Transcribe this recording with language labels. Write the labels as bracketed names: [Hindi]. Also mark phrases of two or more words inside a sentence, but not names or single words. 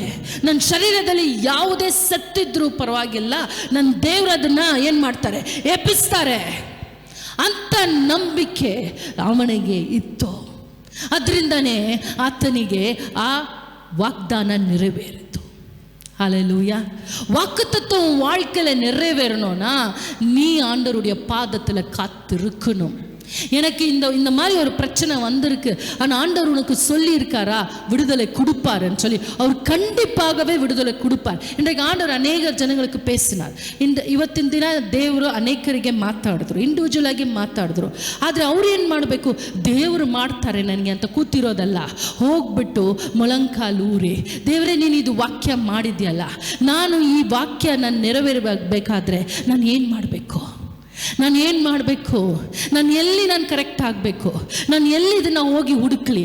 [Kannada] ನನ್ನ ಶರೀರದಲ್ಲಿ ಯಾವುದೇ ಸತ್ತಿದ್ರೂ ಪರವಾಗಿಲ್ಲ, ನನ್ನ ದೇವರು ಅದನ್ನು ಏನು ಮಾಡ್ತಾರೆ, ಎಬ್ಬಿಸ್ತಾರೆ ಅಂತ ನಂಬಿಕೆ ಅವನಿಗೆ ಇತ್ತು. ಅದರಿಂದನೇ ಆತನಿಗೆ ಆ ವಾಗ್ದಾನ ನೆರವೇರಿತು. [Tamil] ஹல்லேலூயா. வாக்குத்தத்தம் வாழ்க்கையில் நிறைவேறணும்னா நீ ஆண்டவருடைய பாதத்தில் காத்திருக்கணும். எனக்கு இந்த மாதிரி ஒரு பிரச்சனை வந்திருக்கு, ஆனால் ஆண்டவர் உனக்கு சொல்லியிருக்காரா விடுதலை கொடுப்பாருன்னு சொல்லி. அவர் கண்டிப்பாகவே விடுதலை கொடுப்பார். இன்றைக்கு ஆண்டவர் அனேக ஜனங்களுக்கு பேசினார். [Kannada] ಇವತ್ತಿನ ದಿನ ದೇವರು ಅನೇಕರಿಗೆ ಮಾತಾಡಿದ್ರು, ಇಂಡಿವಿಜುವಲ್ ಆಗಿ ಮಾತಾಡಿದ್ರು. ಆದರೆ ಅವ್ರು ಏನು ಮಾಡಬೇಕು, ದೇವರು ಮಾಡ್ತಾರೆ ನನಗೆ ಅಂತ ಕೂತಿರೋದಲ್ಲ, ಹೋಗ್ಬಿಟ್ಟು ಮೊಳಂಕಾಲೂರಿ, ದೇವರೇ ನೀನು ಇದು ವಾಕ್ಯ ಮಾಡಿದ್ಯಲ್ಲ, ನಾನು ಈ ವಾಕ್ಯ ನಾನು ನೆರವೇರಬೇಕಾದ್ರೆ ನಾನು ಏನು ಮಾಡಬೇಕು, ನಾನು ಏನು ಮಾಡಬೇಕು, ನಾನು ಕರೆಕ್ಟ್ ಆಗಬೇಕು, ನಾನು ಎಲ್ಲಿ ಇದನ್ನು ಹೋಗಿ ಹುಡುಕ್ಲಿ.